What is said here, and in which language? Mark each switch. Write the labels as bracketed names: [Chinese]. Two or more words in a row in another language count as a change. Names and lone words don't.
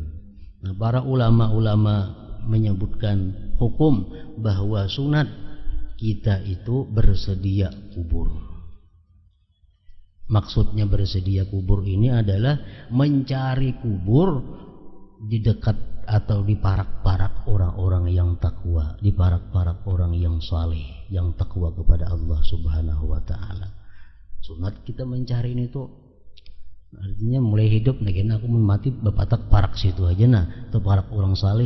[Banjar] Nah, para ulama-ulama menyebutkan hukum bahwa sunat kita itu bersedia kubur. Maksudnya bersedia kubur ini adalah mencari kubur di dekat atau di parak-parak orang-orang yang takwa, di parak-parak orang yang saleh, yang takwa kepada Allah [Arabic] سبحانه وتعالى. [Banjar] Sunat kita mencari ini tuh artinya mulai hidup nah aku mati bapatak parak situ aja nah, itu parak orang saleh.